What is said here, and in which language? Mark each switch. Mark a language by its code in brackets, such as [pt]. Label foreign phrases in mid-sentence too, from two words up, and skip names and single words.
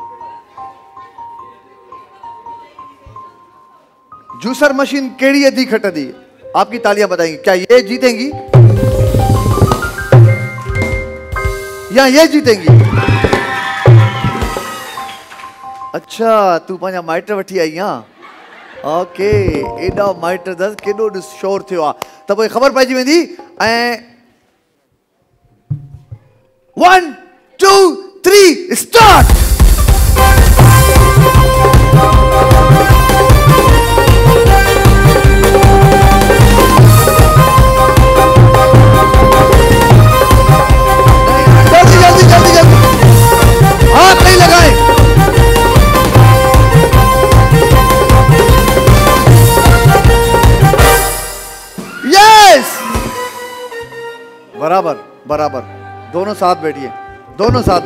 [en] juicer machine [sd] केड़ी अदी खटदी [hi] आपकी तालियां बताएंगी क्या ये जीतेंगी या ये जीतेंगी अच्छा [sd] तू पंहिंजा माइट वठी आई हां ओके एडा माइट दस केडो शोर थियो आ त पोइ ख़बर पइजी वेंदी ऐं 1 2 3 स्टार्ट [hi] जल्दी जल्दी जल्दी हाथ नहीं लगाएं बराबर बराबर दोनों साथ